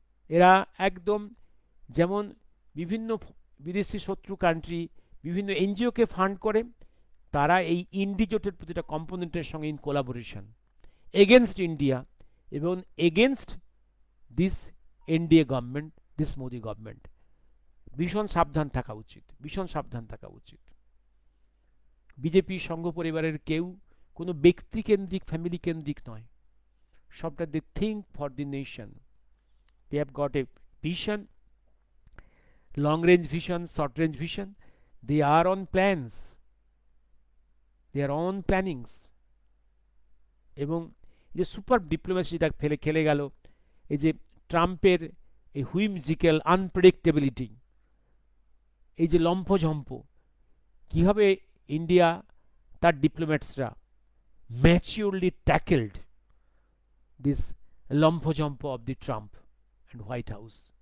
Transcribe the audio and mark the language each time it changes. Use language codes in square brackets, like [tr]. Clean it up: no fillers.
[bn] এরা একদম যেমন বিভিন্ন বিদেশি শত্রু কান্ট্রি বিভিন্ন এনজিওকে ফান্ড করে, তারা এই ইন্ডিজোটের প্রতিটা কম্পোনেন্টের সঙ্গে [en] In collaboration against India এবং against this NDA government, this Modi government. [bn] ভীষণ সাবধান থাকা উচিত। বিজেপি সংঘ পরিবারের কেউ কোনো ব্যক্তিকেন্দ্রিক, ফ্যামিলি কেন্দ্রিক নয়। [en] সবটা they think for the nation. They have got a vision, long range vision, short range vision. They are on plans, they are on plannings. [bn] এবং যে সুপার ডিপ্লোমেসিটা খেলে গেল, এই যে ট্রাম্পের এই হুইমজিক্যাল আনপ্রেডিক্টেবিলিটি, এই যে লম্ফঝম্প, কীভাবে ইন্ডিয়া তার ডিপ্লোম্যাটসরা [en] maturely tackled this [bn] লম্ফঝম্প [en] Of the Trump and White House.